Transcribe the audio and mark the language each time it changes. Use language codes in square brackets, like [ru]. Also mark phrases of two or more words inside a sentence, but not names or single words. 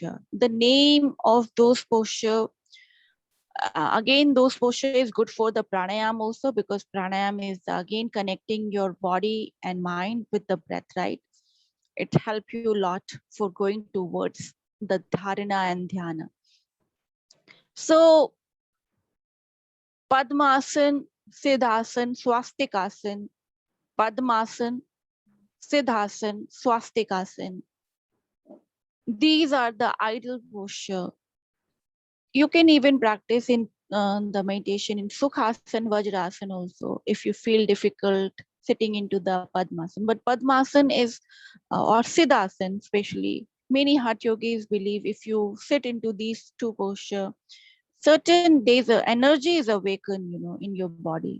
[en] The name of those posture, again, those posture is good for the pranayam also, because pranayam is again connecting your body and mind with the breath, right? It helps you a lot for going towards the dharana and dhyana. So padmasan, siddhasan, swastikasan, padmasan, siddhasan, swastikasan, these are the ideal posture. You can even practice in the meditation in Sukhasan, Vajrasan also, if you feel difficult sitting into the Padmasan. But Padmasan is, or Siddhasan especially, many heart yogis believe if you sit into these two postures, certain days energy is awakened, in your body.